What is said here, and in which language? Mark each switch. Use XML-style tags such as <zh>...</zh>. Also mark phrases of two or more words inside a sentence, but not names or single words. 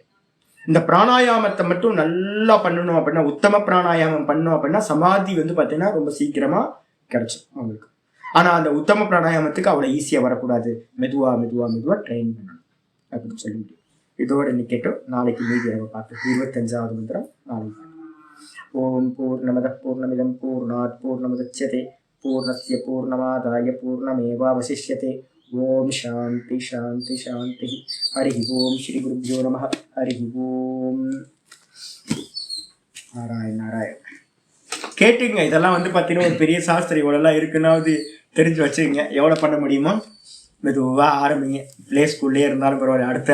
<ta>இந்த பிராணாயாமத்தை மட்டும் நல்லா பண்ணணும் அப்படின்னா, உத்தம பிராணாயாமம் பண்ணணும் அப்படின்னா சமாதி வந்து பார்த்தீங்கன்னா ரொம்ப சீக்கிரமாக கிடைச்சிடும் அவங்களுக்கு. ஆனால் அந்த உத்தம பிராணாயாமத்துக்கு அவ்வளோ ஈஸியாக வரக்கூடாது. மெதுவாக ட்ரெயின் பண்ணணும் அப்படின்னு சொல்லி முடியும். இதோட நிக்கட்டும். நாளைக்கு மீதி நம்ம பார்த்து 25வது மந்திரம் நாளைக்கு.</ta> <sa>ओं पूर्णमदः पूर्णमिदं पूर्णात् पूर्णमुदच्यते पूर्णस्य पूर्णमादाय पूर्णमेवावशिष्यते. ओं शान्तिः शान्तिः शान्तिः. हरिः ओं श्री गुरुभ्यो नमः. हरिः ओं। नारायण नारायण.</sa> <ta>கேட்டுங்க. இதெல்லாம் வந்து பார்த்தீங்கன்னா ஒரு பெரிய சாஸ்திரம் இவ்வளோலாம் இருக்குன்னாவது தெரிஞ்சு வச்சுக்கோங்க. எவ்வளோ பண்ண முடியுமோ மெதுவாக ஆரம்பிங்க.</ta> <en>play school</en> <ta>இருந்தாலும் பரவாயில்ல.</ta>